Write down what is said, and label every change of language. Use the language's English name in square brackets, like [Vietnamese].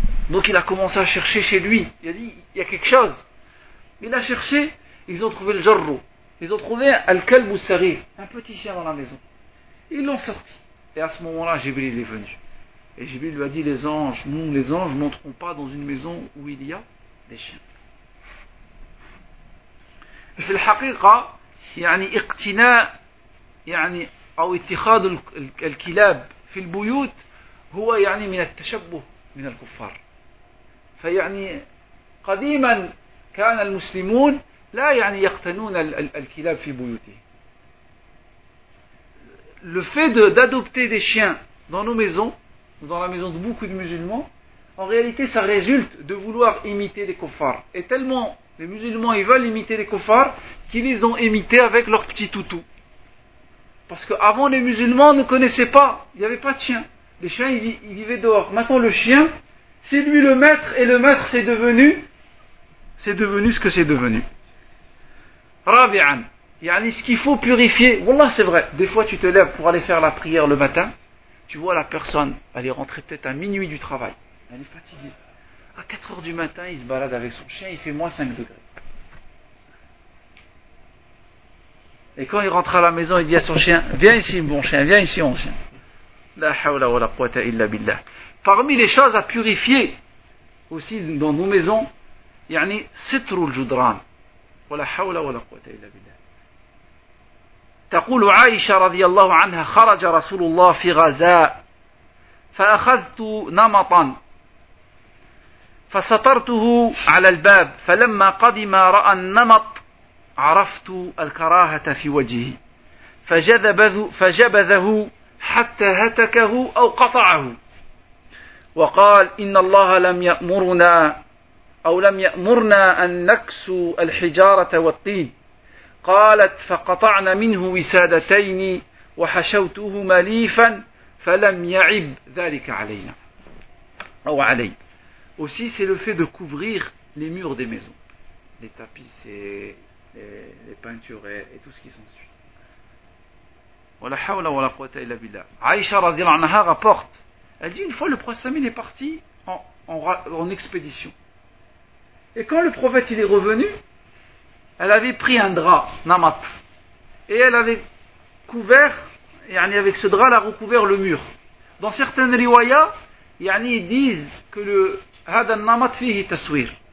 [French] Donc il a commencé à chercher chez lui. Il a dit, il y a quelque chose. Il a cherché, ils ont trouvé le jarro. Ils ont trouvé Al-Kalb Sarir, un petit chien dans la maison. Ils l'ont sorti. Et à ce moment-là, Jibril est venu. Et Jibril lui a dit, les anges n'entreront pas dans une maison où il y a des chiens. [Arabic] في الحقيقة يعني اقتناء يعني أو اتخاذ الكلاب في البيوت هو يعني من التشبه من الكفار. فيعني قديما كان المسلمون لا يعني يقتنون الكلاب في بيوتهم. [French] Le fait d'adopter des chiens dans nos maisons, dans la maison de beaucoup de musulmans, en réalité ça résulte de vouloir imiter les kuffars. Et tellement les musulmans ils veulent imiter les kuffars qu'ils les ont imités avec leurs petits toutous. Parce que avant les musulmans ne connaissaient pas, il n'y avait pas de chiens. Les chiens ils vivaient dehors. Maintenant le chien, c'est lui le maître et le maître c'est devenu ce que c'est devenu. Rabi'an, yani ce qu'il faut purifier, voilà c'est vrai, des fois tu te lèves pour aller faire la prière le matin, tu vois la personne, elle est rentrée peut-être à minuit du travail. Elle est fatiguée. À 4h du matin, il se balade avec son chien, il fait moins 5 degrés. Et quand il rentre à la maison, il dit à son chien, viens ici mon chien, viens ici mon chien. [Arabic] La hawla wa la quwwata illa billah. [French] Parmi les choses à purifier, aussi dans nos maisons, [Arabic] yani sitru al-judran. Wa la hawla wa la quwwata illa billah. تقول عائشة رضي الله عنها خرج رسول الله في غزاء فأخذت نمطا فسطرته على الباب فلما قدم رأى النمط عرفت الكراهة في وجهه فجبذه حتى هتكه أو قطعه وقال إن الله لم يأمرنا أن نكسو الحجارة والطين قالت فقطعنا منه وسادتين وحشوتهما ليفا فلم يعب ذلك علينا أو علي. [French] Aussi, c'est le fait de couvrir les murs des maisons, les tapis, les peintures et tout ce qui s'ensuit. [Arabic] ولا حول ولا قوة إلا بالله. Aïcha رضي الله عنها rapporte. [French] Elle dit, une fois le prophète est parti en expédition. Et quand le prophète il est revenu, elle avait pris un drap, namat, et elle avait couvert, yani avec ce drap, elle a recouvert le mur. Dans certaines riwayas, yani ils disent que le [Arabic] hadan namat fihi taswir.